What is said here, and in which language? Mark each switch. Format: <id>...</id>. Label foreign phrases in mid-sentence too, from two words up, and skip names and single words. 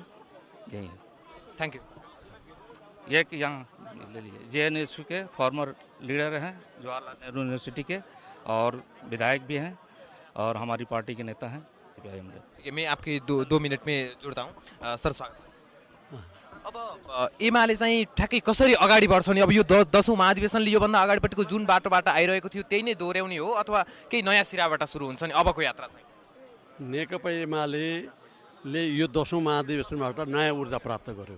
<hi>यही</hi> <en>thank you.</en> <hi>ये कि यहाँ ले लीजिए, JNSU के</hi> <en>former leader</en> <hi>हैं, जवाहरलाल नेहरू यूनिवर्सिटी के, और विधायक भी हैं और हमारी पार्टी के नेता हैं CPIM। ठीक है, मैं आपके दो मिनट में जुड्दा हूँ।</hi> <ne>सर स्वागत। अब एमाले चाहिँ ठ्याक्कै कसरी अगाडि बढ्छ नि? अब यो 10औं महाधिवेशनले योभन्दा अगाडिपट्टिको जुन बाटोबाट आइरहेको थियो त्यही नै दोहोऱ्याउने हो अथवा केही नयाँ सिराबाट सुरु हुन्छ नि अबको यात्रा चाहिँ? नेकपा एमाले यो 10औं महाधिवेशनबाट नयाँ ऊर्जा प्राप्त गर्यो।</ne>